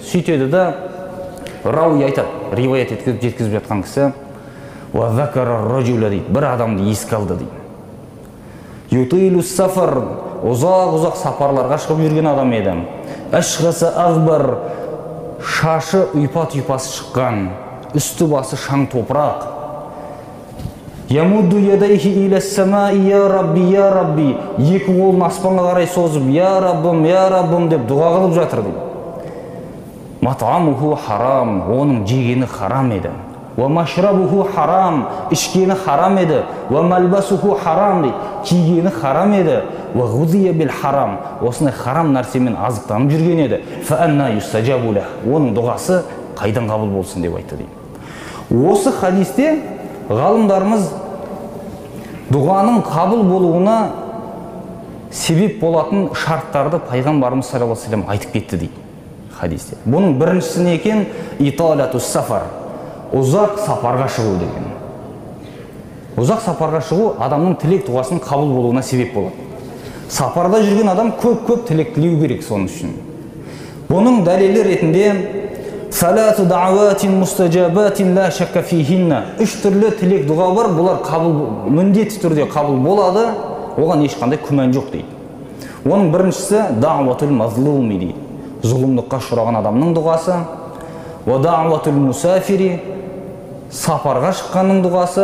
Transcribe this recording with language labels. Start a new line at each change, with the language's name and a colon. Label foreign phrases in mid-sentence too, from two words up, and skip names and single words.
Kazakh: Сөйтеді да рауи айтады, риуаят еткізіп жеткізіп жатқан кісі,
Arabic: وذكر رجلا
Kazakh: дейді, бір адамды еске алды дейді.
Arabic: يطيل السفر,
Kazakh: ұзақ сапарларға шығып жүрген адам еді.
Arabic: أشعث أغبر,
Kazakh: шашы ұйпа-түйпасы шыққан, үсті басы шаң топырақ.
Arabic: يمد يديه إلى السماء يا رب,
Kazakh: екі қолын аспанға қарай созып, я раббым деп дұға қылып жатыр дейді.
Arabic: مطعمه حرام,
Kazakh: оның жегені харам еді.
Arabic: ومشربه حرام,
Kazakh: ішкені харам еді.
Arabic: وملبسه حرام
Kazakh: дейді, кигені харам еді.
Arabic: وغذي بالحرام,
Kazakh: осындай харам нәрсемен азықтанып жүрген еді.
Arabic: فأنى يستجاب له,
Kazakh: оның дұғасы қайдан қабыл болсын деп айтты дейді. Осы хадисте ғалымдарымыз дұғаның қабыл болуына себеп болатын шарттарды пайғамбарымыз
Arabic: صلى الله عليه وسلم
Kazakh: айтып кетті дейді хадисте. Бұның біріншісі не екен?
Arabic: إطالة السفر,
Kazakh: ұзақ сапарға шығу деген. Ұзақ сапарға шығу адамның тілек дұғасының қабыл болуына себеп болады. Сапарда жүрген адам көп тілек тілеу керек соның үшін. Бұның дәлелі ретінде
Arabic: ثلاث دعوات مستجابات لا شك فيهن.
Kazakh: Үш түрлі тілек дұға бар, бұлар міндетті түрде қабыл болады, оған ешқандай күмән жоқ дейді. Оның біріншісі
Arabic: دعوة المظلوم
Kazakh: дейді. Зұлымдыққа ұшыраған адамның дұғасы.
Arabic: ودعوة المسافر,
Kazakh: сапарға шыққанның дұғасы.